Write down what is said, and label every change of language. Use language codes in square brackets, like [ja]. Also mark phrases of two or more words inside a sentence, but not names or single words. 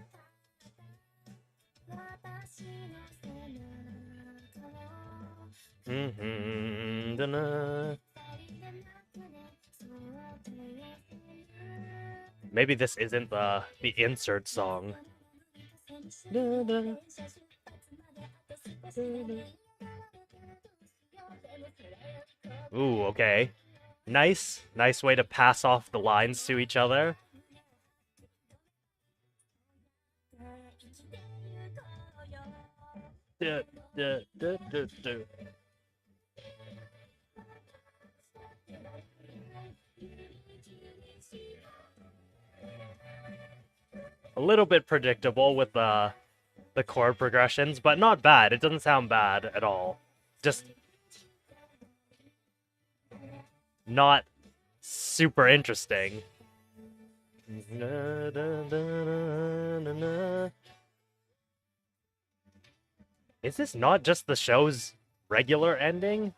[en] Maybe this isn't the insert song. Ooh, okay. Nice way to pass off the lines to each other. Duh, duh, duh, duh, duh. A little bit predictable with the chord progressions, but not bad. It doesn't sound bad at all. Just not super interesting. Is this not just the show's regular ending?